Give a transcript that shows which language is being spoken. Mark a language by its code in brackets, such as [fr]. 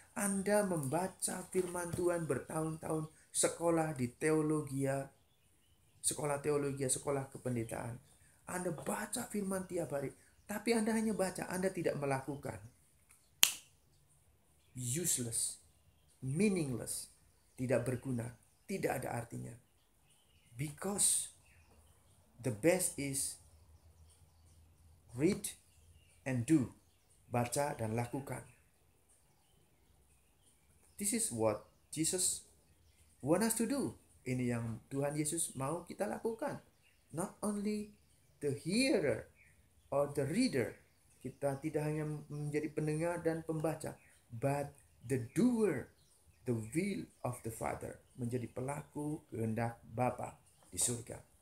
[id] Anda membaca firman Tuhan bertahun-tahun, sekolah di teologia, sekolah kependetaan. Anda baca firman tiap hari, tapi Anda hanya baca, Anda tidak melakukan. [en] Useless, meaningless, [id] tidak berguna, tidak ada artinya. [en] Because the best is read and do. [id] Baca dan lakukan. [en] This is what Jesus want us to do. [id] Ini yang Tuhan Yesus mau kita lakukan. [en] Not only the hearer or the reader. [id] Kita tidak hanya menjadi pendengar dan pembaca, [en] but the doer, the will of the Father. [id] Menjadi pelaku kehendak Bapa di surga.